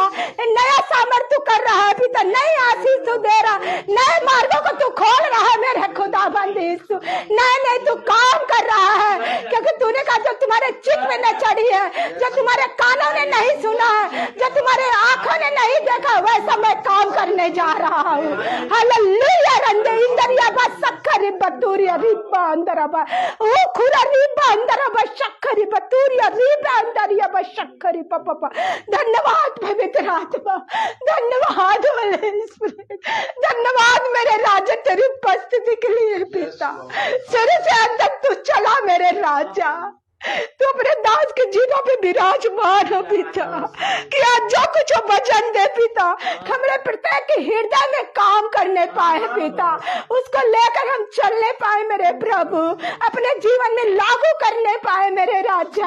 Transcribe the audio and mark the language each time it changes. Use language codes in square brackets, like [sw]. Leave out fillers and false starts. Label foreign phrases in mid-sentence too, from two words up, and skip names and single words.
[hi] नया सामर्थ्य तू कर रहा है पिता, नई आशीष तू दे रहा, नए मार्गों को तू खोल रहा है मेरे खुदाबंद यीशु। नए तू काम कर रहा है, क्योंकि तूने कहा जो तुम्हारे चित्त में न चढ़ी है, जो तुम्हारे कानों ने नहीं सुना है, जो तुम्हारे आंखों ने नहीं देखा, वैसा मैं काम करने जा रहा हूँ। हालेलुया। रंदे इंदरिया बा सक्खरी बतूरिया रिबा अंदरबा, ओ खुरा रिबा अंदरबा शक्खरी बतूरिया रिबा अंदरिया बा शक्खरी पापा। धन्यवाद पवित्र आत्मा, धन्यवाद [en] Holy Spirit, [hi] धन्यवाद मेरे राजा तेरी उपस्थिति के लिए पिता। शुरू से अंत तक तू चला मेरे राजा, तू अपने दास के जीनों पे विराजमान हो पिता, कि आज जो कुछ वचन दे पिता, हमारे प्रत्येक के हृदय में काम करने पाए पिता, उसको लेकर हम चलने पाए मेरे प्रभु, अपने जीवन में लागू करने पाए मेरे राजा।